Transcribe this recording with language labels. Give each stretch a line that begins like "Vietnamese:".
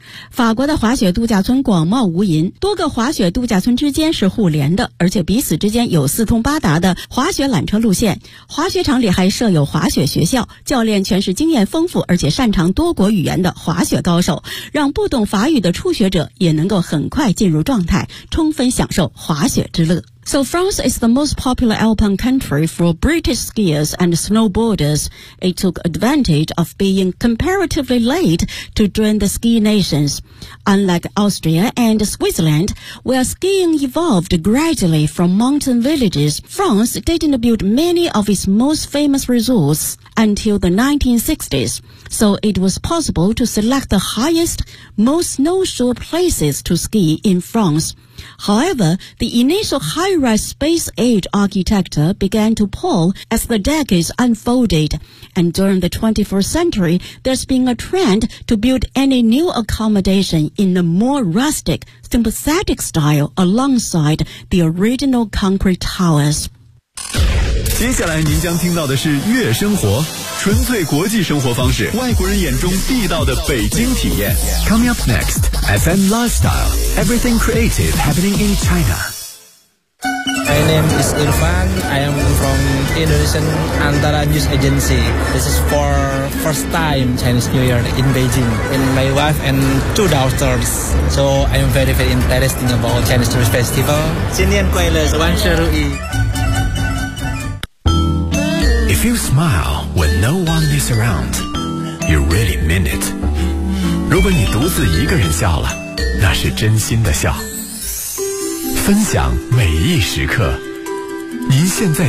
Chinese: 法国的滑雪度假村广袤无垠，多个滑雪度假村之间是互联的，而且彼此之间有四通八达的滑雪缆车路线。滑雪场里还设有滑雪学校，教练全是经验丰富而且擅长多国语言的滑雪高手，让不懂法语的初学者也能够很快进入状态，充分享受滑雪之乐。
English: So France is the most popular alpine country for British skiers and snowboarders. It took advantage of being comparatively late to join the ski nations. Unlike Austria and Switzerland, where skiing evolved gradually from mountain villages, France didn't build many of its most famous resorts until the 1960s. So it was possible to select the highest, most snowshoe places to ski in France. However, the initial high-rise space age architecture began to pull as the decades unfolded, and during the 21st century, there's been a trend to build any new accommodation in a more rustic, sympathetic style alongside the original concrete towers.
Chinese: 接下来您将听到的是悦生活，纯粹国际生活方式，外国人眼中地道的北京体验。
English: Coming up next, FM Lifestyle, everything creative happening in China. My name is Irfan. I am from Indonesian Antara News Agency. This is for first time Chinese New Year in Beijing. And my wife and two daughters. So I am very, very interested about Chinese New Year Festival.
Chinese: 新年快乐，万事如意。
English: If you smile when no one is around, you really mean it.
Chinese: 如果你独自一个人笑了，那是真心的笑。分享每一时刻，您现在听。